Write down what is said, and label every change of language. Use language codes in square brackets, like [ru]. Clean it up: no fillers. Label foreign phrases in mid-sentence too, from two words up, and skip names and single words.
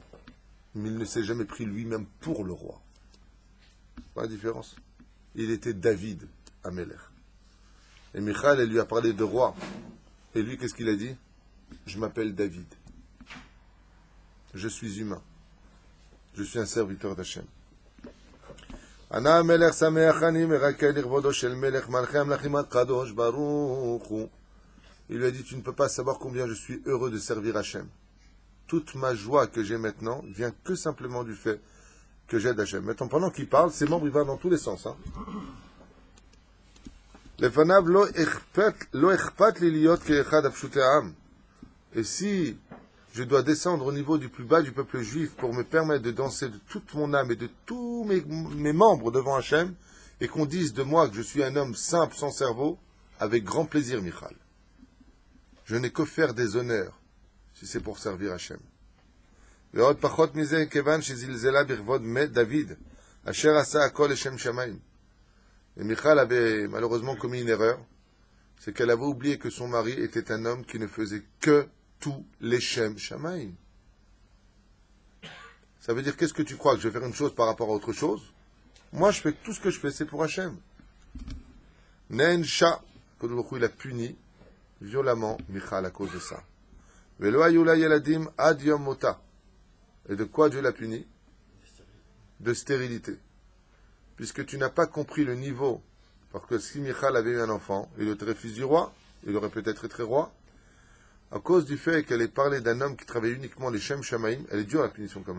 [fr] Mais il ne s'est jamais pris lui-même pour le roi. Pas la différence. Il était David Amelech. Et Michal, elle lui a parlé de roi. Et lui, qu'est-ce qu'il a dit? Je m'appelle David. Je suis humain. Je suis un serviteur d'Hachem. [he] אנא המלך שמחני מרקד לכבודו של מלך מלכי המלכים הקדוש ברוך הוא. [fr] Il lui a dit, tu ne peux pas savoir combien je suis heureux de servir Hachem. Toute ma joie que j'ai maintenant vient que simplement du fait que j'aide Hachem. Maintenant, pendant qu'il parle, ses membres, ils vont dans tous les sens. [he] לפניו לא אכפת לי להיות כאחד הפשוטי העם. [fr] Et si je dois descendre au niveau du plus bas du peuple juif pour me permettre de danser de toute mon âme et de tous mes membres devant Hachem, et qu'on dise de moi que je suis un homme simple, sans cerveau, avec grand plaisir, Michal. Je n'ai que faire des honneurs, si c'est pour servir Hachem. [he] ועוד פחות מזה כיון שזלזלה בכבוד מת דוד, אשר עשה הכל לשם שמים. [fr] Et Michal avait malheureusement commis une erreur, c'est qu'elle avait oublié que son mari était un homme qui ne faisait que tous les [he] שם שמים. [fr] Ça veut dire, qu'est-ce que tu crois? Que je vais faire une chose par rapport à autre chose? Moi, je fais tout ce que je fais, c'est pour Hachem. Nensha, il a puni violemment Michal à cause de ça. [he] ולא יולדה ילדים עד יום מותה. [fr] Et de quoi Dieu l'a puni? De stérilité. Puisque tu n'as pas compris le niveau. Parce que si Michal avait eu un enfant, il était fils du roi, il aurait peut-être été roi. À cause du fait qu'elle ait parlé d'un homme qui travaillait uniquement les [he] שם שמים, [fr] elle est dure la punition quand même.